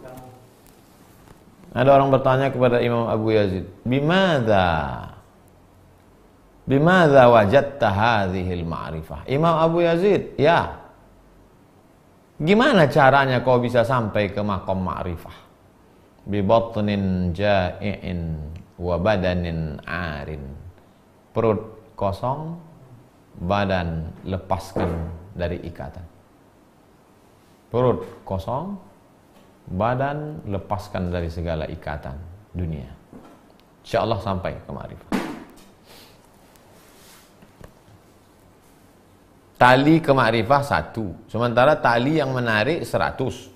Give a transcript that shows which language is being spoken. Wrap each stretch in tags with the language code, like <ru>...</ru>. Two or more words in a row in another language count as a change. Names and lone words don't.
<id>Ada orang bertanya kepada Imam Abu Yazid,</id> <ar>بماذا وجدت هذه المعرفة?</ar> <id>Imam Abu Yazid, ya, Gimana caranya kau bisa sampai ke maqam ma'rifah?</id> <ar>ببطن جائع وبدن عار.</ar> <id>Perut kosong, badan lepaskan dari ikatan. Perut kosong, badan lepaskan dari segala ikatan dunia. InsyaAllah sampai ke ma'rifah. Tali ke ma'rifah 1, sementara tali yang menarik 100.</id>